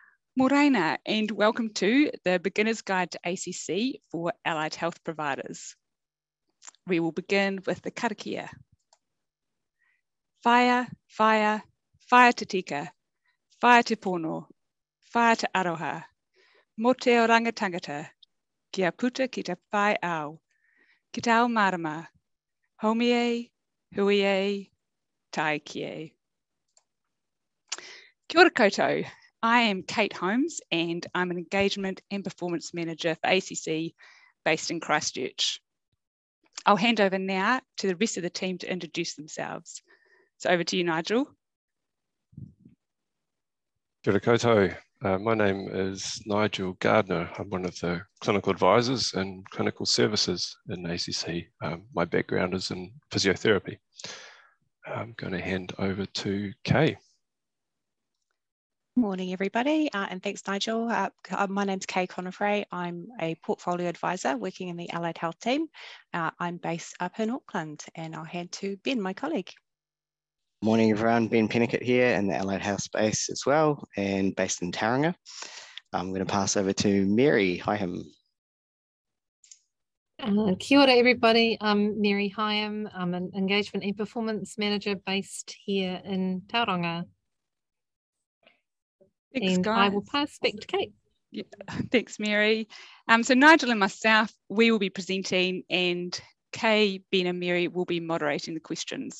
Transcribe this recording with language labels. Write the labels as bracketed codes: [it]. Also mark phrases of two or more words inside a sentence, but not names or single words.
[en] Morena, and welcome to the Beginner's Guide to ACC for Allied Health Providers. We will begin with the karakia. [mi] Whaia, whaia, whaia te tika, whaia te pono, whaia te aroha, mo te o rangatangata, kia puta ki te whai au, ki te ao marama, homie, huie, tai kie. Kia ora koutou. [en] I am Kate Holmes and I'm an Engagement and Performance Manager for ACC based in Christchurch. I'll hand over now to the rest of the team to introduce themselves. So over to you, Nigel. [mi] Kia ora koutou. [en] My name is Nigel Gardner. I'm one of the clinical advisors and clinical services in ACC. My background is in physiotherapy. I'm going to hand over to Kay. Morning, everybody, and thanks, Nigel. My name's Kay Conifray. I'm a portfolio advisor working in the Allied Health team. I'm based up in Auckland, and I'll hand to Ben, my colleague. Morning, everyone. Ben Pennicott here in the Allied Health space as well, and based in Tauranga. I'm going to pass over to Mary Hyam. [mi] Kia ora, [en] everybody. I'm Mary Hyam. I'm an Engagement and Performance Manager based here in Tauranga. Thanks, and guys. I will pass back to Kate. Yeah, thanks, Mary. So Nigel and myself, we will be presenting, and Kay, Ben and Mary will be moderating the questions.